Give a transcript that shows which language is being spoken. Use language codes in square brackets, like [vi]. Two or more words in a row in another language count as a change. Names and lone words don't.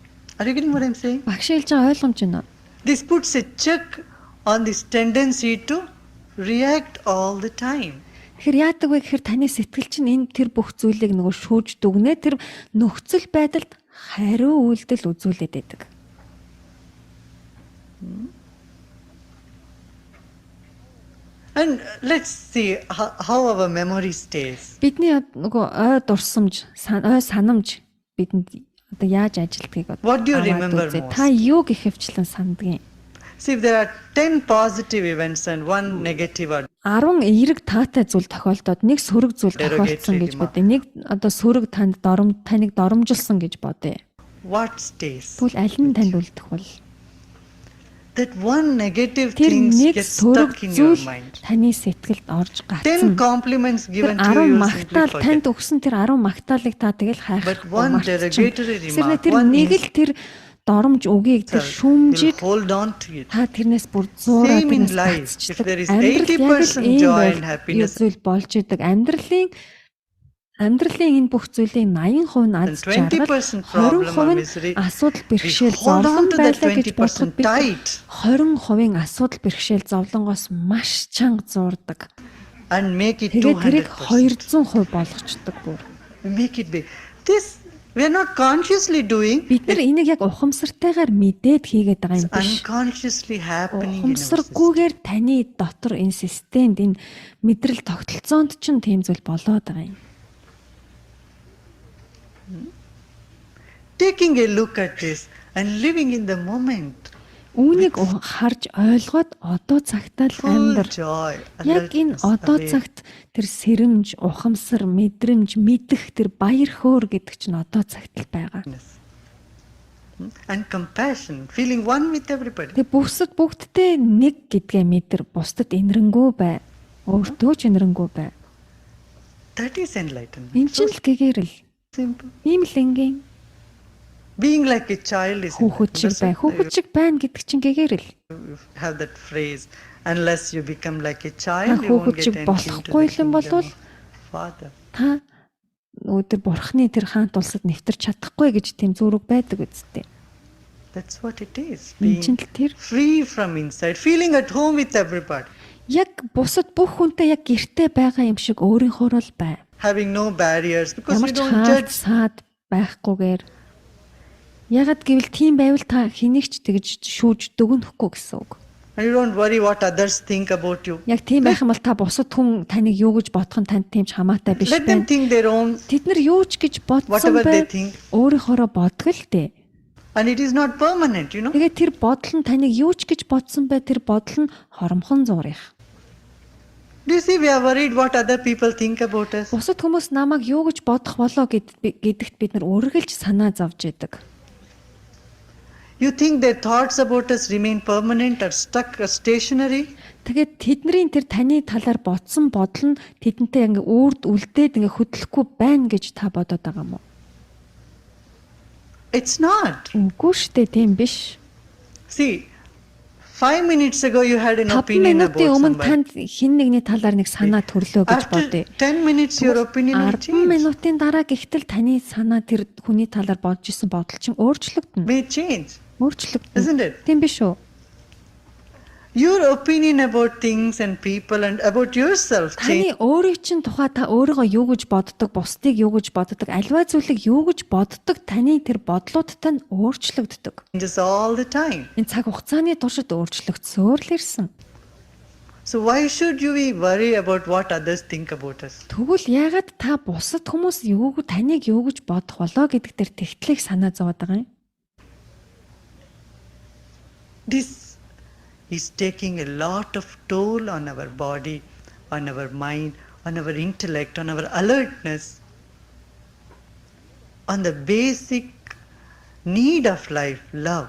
[mn] Багш хэлж байгаа ойлгомж байна уу? [en] This puts a check on this tendency to react all the time. [mn] Тэгэхээр яадаг вэ гэхээр таны сэтгэл чинь энэ тэр бүх зүйлийг нөгөө шүүж дүгнээ тэр нөхцөл байдалд хариу үйлдэл үзүүлээд байдаг. [en] And let's see how our memory stays. [mn] Бидний нөгөө ой дурсамж, ой санамж бидэнд одоо яаж ажилтгийг [en] What do you remember most? [mn] Та юу гэх хвчлэн сандгийн? [en] See, if there are 10 positive events and 1 negative or [mn] 10 эерэг таатай зүйл тохиолдоод нэг сөрөг зүйл тохиолдсон гэж бодъё. Нэг одоо сөрөг таныг доромжилсан гэж бодъё. [en] what stays? [mn] Тэгвэл аль нь танд үлдэх бол? [en] That one negative [mn] Тэр [en] thing [mn] нэг [en] gets [mn] сөрөг [en] stuck in your [mn] зүйл [en] mind. [mn] таны сэтгэлд орж [en] 10 [mn] гацсан. [en] compliments given [mn] Тэр [en] to [mn] 10 [en] you, you simply [mn] магтаал танд [en] forget. [mn] өгсөн тэр 10 магтаалыг та тэгэл [en] But [mn] хайхгүй [en] one [mn] мартчихна. [en] derogatory remark, [mn] Тэр [en] one [mn] нэг л тэр доромж үгийг тэр [en] insult, [mn] шүмжийг [en] you'll hold on to it. [mn] та тэрнээс бүр зуураад [en] Same in [mn] тэрнээс [en] life. [mn] татчихдаг. [en] If there is [mn] Амьдрал яг л [en] 80% [mn] ийм [en] joy [mn] байл [en] and happiness, [mn] зүйл болж идэг. Амьдралын энэ бүх зүйлийн 80% нь аз [en] then [mn] жаргал, [en] 20% problem or [mn] 20% [en] misery, [mn] нь асуудал [en] we [mn] бэрхшээл [en] hold on [mn] зовлон [en] to that [mn] байлаа гэж бодоход [en] 20% [mn] бид [en] tight [mn] 20% асуудал бэрхшээл зовлонгоос маш чанга зуурдаг. [en] and make it [mn] Тэгээд тэрийг [en] 200%. [mn] 200% болгочдөг бүр. [en] Make it big. This we are not consciously doing. [mn] Бид нар энийг яг ухамсартайгаар мэдээд хийгээд байгаа юм [en] It's [mn] биш. [en] unconsciously happening in our system. [mn] Ухамсаргүйгээр таны дотор энэ системд энэ мэдрэл тогтолцоонд ч тийм зүйл болоод байгаа юм. [en] Taking a look at this and living in the moment. [mn] Үүнийг харж ойлгоод одоо цагтаа л [en] Full [mn] амьдр. [en] joy. [mn] Яг энэ [en] alertness, [mn] одоо [en] aware. [mn] цагт тэр сэрэмж, ухамсар, мэдрэмж, мэдэх тэр баяр хөөр гэдэг чинь одоо цагт л байгаа. [en] And compassion, feeling one with everybody. [mn] Тэгээ бүгдтэй нэг гэдгээ мэдэр, бусдад инэрэнгүү бай. Өөртөө ч инэрэнгүү бай. [en] That is enlightenment. [mn] Энд чинь л гэгэрэл. [en] Simple. [mn] Ийм л энгийн [en] Being like a child is [mn] хүүхэд шиг бай. [en] enlightenment. [mn] Хүүхэд шиг байна гэдэг чинь гэгэрэл. [en] You have that phrase. Unless you become like a [mn] Та [en] child, you won't [mn] хүүхэд [en] get [mn] шиг [en] entry into [mn] болохгүй [en] the [mn] юм бол [en] kingdom of Father. [mn] та өдөр бурхны тэр хаант улсад нэвтэрч чадахгүй гэж тийм зүрэг байдаг үсттэй. [en] That's what it is. [mn] Энд чинь [en] Being [mn] л тэр [en] free from inside, feeling at home with everybody, [mn] яг бусад бүх хүнтэй яг гэртээ байгаа юм шиг өөрийнхөө л бай. [en] having no barriers because [mn] Ямар [en] we [mn] ч [en] don't [mn] хаалт [en] judge. [mn] саад байхгүйгээр ягд гэвэл тийм байвал та хэнийг ч тэгж шүүж дүгнэхгүй гэсэн үг. [en] And you don't worry what others think about you. [mn] Яг тийм байх юм бол та бусад хүн таныг юу гэж бодох нь танд тийм ч хамаатай биш [en] Let them [mn] байна. [en] think their own, [mn] Тэд нар юу ч гэж бодсон [en] whatever they [mn] бай. [en] think. [mn] Өөрийнхоороо бодгол дээ. [en] And it is not permanent, you know. [mn] Тэгээд тэр бодол нь таныг юу ч гэж бодсон бай, тэр бодол нь хоромхон зурих. [en] Do you see we are worried what other people think about us? [mn] Бусад хүмүүс намайг юу гэж бодох болоо гэдэгт бид нар үргэлж санаа зовж идэг. [en] You think their thoughts about us remain permanent or stuck or stationary? [mn] Тэгээд тэдний тэр таны талаар бодсон бодол нь тэдэнтэй ингээ үрд үлдээд ингээ хөдлөхгүй байна гэж та бодоод байгаа юм уу? [en] It's not. [mn] Үгүй шүү дээ, тийм биш. [en] See, 5 minutes ago you had an [mn] 5 [en] opinion [mn] минутын [en] about [mn] өмнө [en] somebody. [mn] танд хэн нэгний талаар нэг санаа төрлөө гэж [en] After [mn] бодъё. [en] 10 minutes your opinion will [mn] 10 [en] change. [mn] минутын дараа гэхтэл таны санаа тэр хүний талаар бодож исэн бодол чинь өөрчлөгдөнө. [en] May change, [mn] Өөрчлөгдөнө. [en] isn't it? [mn] Тийм биш үү? [en] Your opinion about things and people and about yourself [mn] Таны өөрийн чинь тухай та өөрийгөө юу гэж боддог, бусдыг юу гэж боддог, альва зүйлийг юу гэж боддог, таны тэр бодлуудтай нь өөрчлөгддөг. [en] changes all the time. [mn] Энэ цаг хугацааны туршид өөрчлөгдсөөр л ирсэн. [en] So why should you be worry about what others think about us? [mn] Тэгвэл яагаад та бусад хүмүүс таныг юу гэж бодох болоо гэдэг дээр тэгтлийг санаа зовоод байгаа юм? [en] This is taking a lot of toll on our body, on our mind, on our intellect, on our alertness, on the basic need of life, love.